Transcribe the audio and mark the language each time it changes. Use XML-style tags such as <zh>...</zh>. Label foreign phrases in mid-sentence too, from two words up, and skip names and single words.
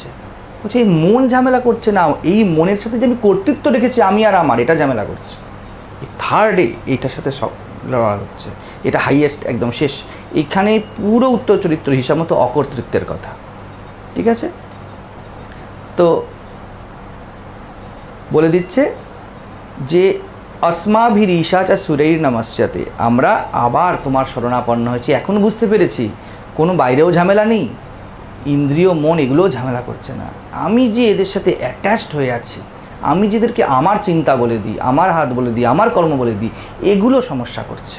<bn>বলছে এই মন ঝামেলা করছে না, এই মনের সাথে যে আমি কর্তৃত্ব রেখেছি আমি আর আমার, এটা ঝামেলা করছে। এই থার্ডে এইটার সাথে সব লড়া হচ্ছে, এটা হাইয়েস্ট, একদম শেষ। এখানে পুরো উত্তর চরিত্র হিসাব মতো অকর্তৃত্বের কথা। ঠিক আছে, তো বলে দিচ্ছে যে</bn> <sa>अस्माभिर ईशा च सुरैर नमस्यते,</sa> <bn>আমরা আবার তোমার শরণাপন্ন হয়েছি। এখন বুঝতে পেরেছি কোনো বাইরেও ঝামেলা নেই, ইন্দ্রিয় মন এগুলোও ঝামেলা করছে না। আমি যে এদের সাথে অ্যাটাচড হয়ে আছি, আমি যেদেরকে আমার চিন্তা বলে দিই, আমার হাত বলে দিই, আমার কর্ম বলে দিই, এগুলো সমস্যা করছে।</bn>